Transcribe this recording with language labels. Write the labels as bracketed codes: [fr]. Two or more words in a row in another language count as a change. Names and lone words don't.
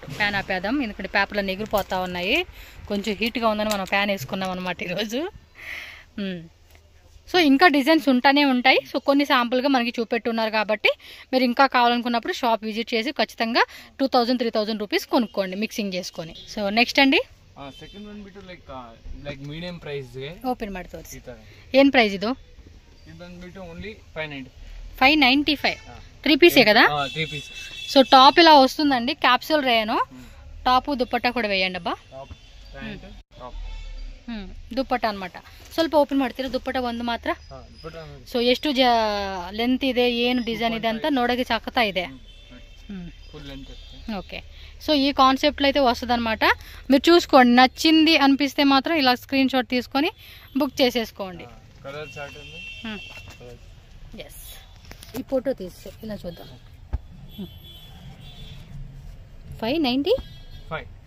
[te] ఫ్యాన్ ఆపేద్దాం ఎందుకంటే పేపర్లు ఎగిరిపోతూ ఉన్నాయి. కొంచెం హీట్గా ఉందని మనం ఫ్యాన్ వేసుకున్నాం అనమాట ఈరోజు. సో ఇంకా డిజైన్స్ ఉంటానే ఉంటాయి. సో కొన్ని శాంపుల్గా మనకి చూపెట్టున్నారు కాబట్టి మీరు ఇంకా కావాలనుకున్నప్పుడు [en] shop visit [te] చేసి ఖచ్చితంగా 2000, 3000 రూపీస్ కొనుక్కోండి మిక్సింగ్ చేసుకొని. [en] so next [te] అండి [kn] ಸೆಕೆಂಡ್ ಬಂದ್ಬಿಟ್ಟು [en] like medium price [kn] ಗೆ ಓಪನ್ ಮಾಡಿ ತೋರಿಸಿ. ಏನು ಪ್ರೈಸ್ ಇದು? ಇದು ಬಂದ್ಬಿಟ್ಟು ಓನ್ಲಿ 590. [te] 595. 3 పీసే కదా? 3 పీస్. సో టాప్ ఇలా వస్తుందండి, క్యాప్సూల్ రేను. టాపు దుప్పట్టా కూడా వేయండి ಅಬ್ಬಾ. ದುಪ್ಪಟ್ಟ ಅನ್మాట. [kn] ಸ್ವಲ್ಪ ಓಪನ್ ಮಾಡ್ತೀರಾ ದುಪ್ಪಟ್ಟ ಒಂದು ಮಾತ್ರ? ಸೊ ಎಷ್ಟು ಲೆಂತ್ ಇದೆ, ಏನು ಡಿಸೈನ್ ಇದೆ ಅಂತ ನೋಡೋಕೆ ಸಾಕತ್ತಾ ಇದೆ. [te] ఓకే, సో ఈ కాన్సెప్ట్లో అయితే వస్తుంది అనమాట. మీరు చూసుకోండి, నచ్చింది అనిపిస్తే మాత్రం ఇలా స్క్రీన్ షాట్ తీసుకొని బుక్ చేసేసుకోండి. ఎస్, ఈ ఫోటో తీసి ఇలా చూద్దాం. 595.